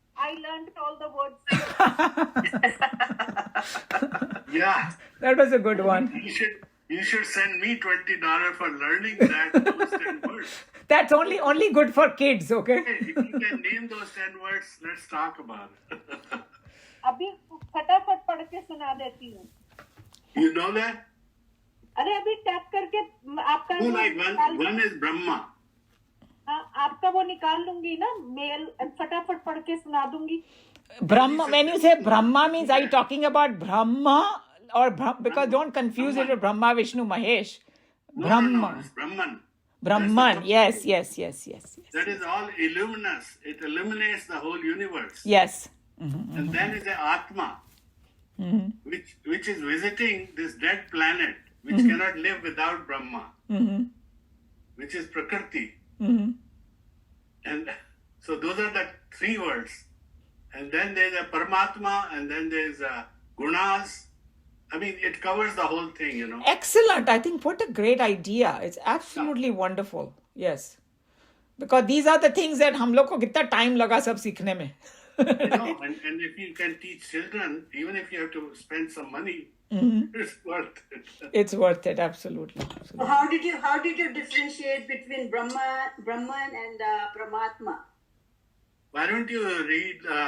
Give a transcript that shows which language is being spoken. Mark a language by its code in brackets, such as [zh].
[en] I learned all the words. Yeah. That was a good one. You should send me $20 for learning those 10 words. That's only good for kids, okay? Hey, if you can name those 10 words, let's talk about it. [hi] अभी फटाफट पढ़ के सुना देती हूँ. [en] You know that? [hi] अरे अभी tap करके आपका [en] No, like one is Brahma. [hi] हाँ, आपका वो निकाल लूंगी ना मेल, फटाफट पढ़ के सुना दूंगी. [en] Brahma, when you say Brahma, means are you talking about Brahma or because don't confuse it with Brahma, Vishnu, Mahesh. No, Brahma. it's Brahman. Brahman. Yes, yes, yes, yes, yes. That is all illuminous. It illuminates the whole universe. Yes. And then is the Atma, which is visiting this dead planet, which cannot live without Brahma, which is Prakriti. And so those are the three words. And then there's a Paramatma, and then there's a Gunas. I mean, it covers the whole thing, you know. Excellent. I think what a great idea. It's absolutely wonderful. Yes. Because these are the things that [hi] हम लोग को कितना time लगा सब सीखने में. [en] You know, and if you can teach children, even if you have to spend some money, it's worth it. It's worth it, absolutely. So how did you differentiate between Brahman and Paramatma? Why don't you read?